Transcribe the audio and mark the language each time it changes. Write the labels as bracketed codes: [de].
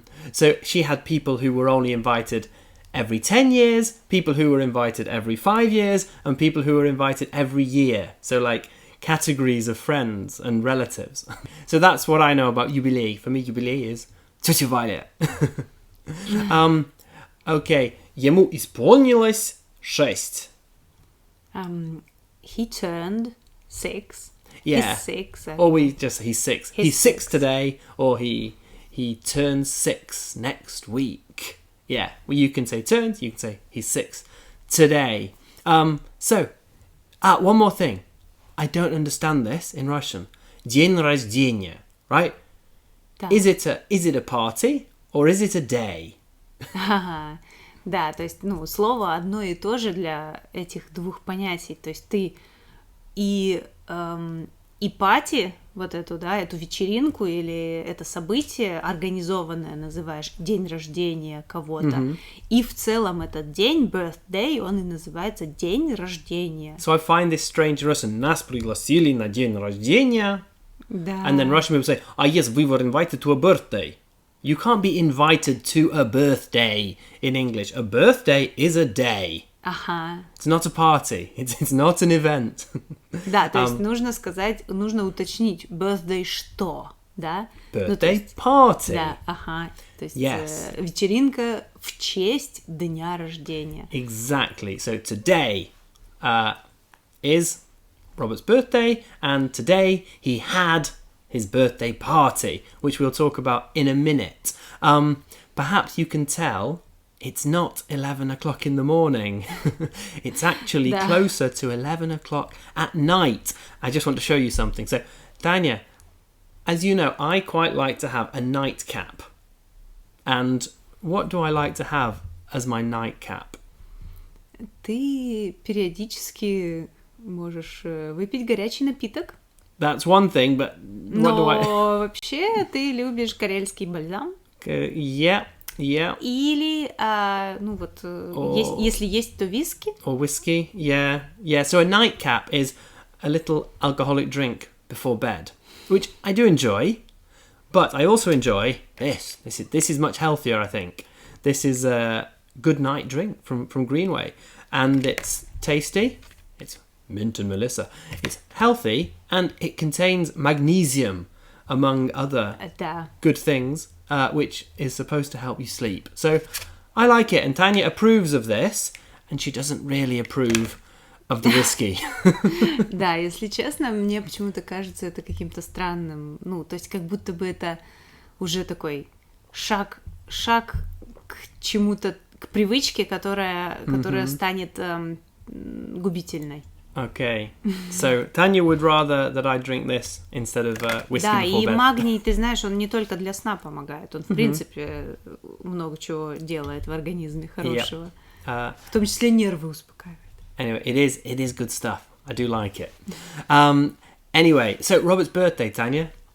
[en] So she had people who were only invited every 10 years, people who were invited every 5 years, and people who were invited every year. So like categories of friends and relatives. So that's what I know about юбилей. For me, юбилей is тетя Валя. [ru] Okay, ему исполнилось 6. [en] He turned 6. Yeah. He's 6. Or we just say he's 6. He's 6 6. today, or he turns 6 next week. Yeah, well, you can say turns, you can say he's 6 today. So, one more thing. I don't understand this in Russian. [ru] День рождения, [en] right? [ru] Да. [en] Is it a party or is it a day? [ru] Ага. Да, то есть, ну, слово одно и то же для этих двух понятий. То есть ты и пати, вот эту, да, эту вечеринку или это событие организованное называешь день рождения кого-то. И в целом этот день, birthday, он и называется день рождения. [en] So I find this strange in Russian. [ru] Нас пригласили на день рождения. Да. [en] And then Russian people say, yes, we were invited to a birthday. You can't be invited to a birthday in English. A birthday is a day. [ru] Ага. [en] It's not a party. It's not an event. [ru] Да, то есть нужно сказать, нужно уточнить birthday что, да? [en] Birthday party. [ru] Да, ага. То есть [en] Yes. [ru] вечеринка в честь дня рождения. [en] Exactly. So today is Robert's birthday, and today he had his birthday party, which we'll talk about in a minute. Perhaps you can tell it's not 11 o'clock in the morning. It's actually [ru] Да. [en] closer to 11 o'clock at night. I just want to show you something. So, Tanya, as you know, I quite like to have a nightcap. And what do I like to have as my nightcap? [ru] Ты периодически можешь выпить горячий напиток. [en] That's one thing, but what do I... [ru] Но вообще ты любишь карельский бальзам. [en] Yeah. [ru] Или, ну вот, если есть, то виски. [en] Or whiskey, yeah. So a nightcap is a little alcoholic drink before bed, which I do enjoy, but I also enjoy this. This is much healthier, I think. This is a good night drink from Greenway, and it's tasty. It's mint and melissa. It's healthy, and it contains magnesium, among other [ru] Да. [en] good things, which is supposed to help you sleep. So I like it, and Tanya approves of this, and she doesn't really approve of the whiskey. [ru] Да, если честно, мне почему-то кажется это каким-то странным. Ну, то есть как будто бы это уже такой шаг к чему-то, к привычке, которая станет губительной. [en] Okay, so Tanya would rather that I drink this instead of whiskey [ru] Да, [en] before [ru] и [en] bed. [ru] магний, ты знаешь, он не только для сна помогает, он, в принципе, много чего делает в организме хорошего. В том числе нервы успокаивает. [en] Anyway, it is good stuff. I do like it. Anyway, so Robert's birthday, Tanya.